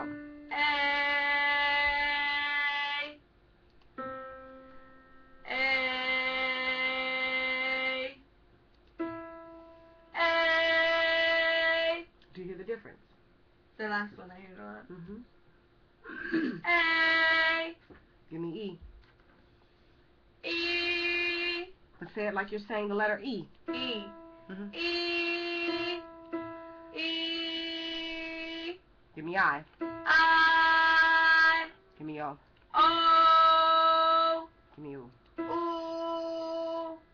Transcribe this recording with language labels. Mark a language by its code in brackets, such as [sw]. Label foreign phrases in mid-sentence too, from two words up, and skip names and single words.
[en] A. A. A. Do you hear the difference? The last one I heard a lot. A. Give me E. E. But say it like you're saying the letter E. E. E. E. Give me I. I. Give me O. O. Give me U. Ooh.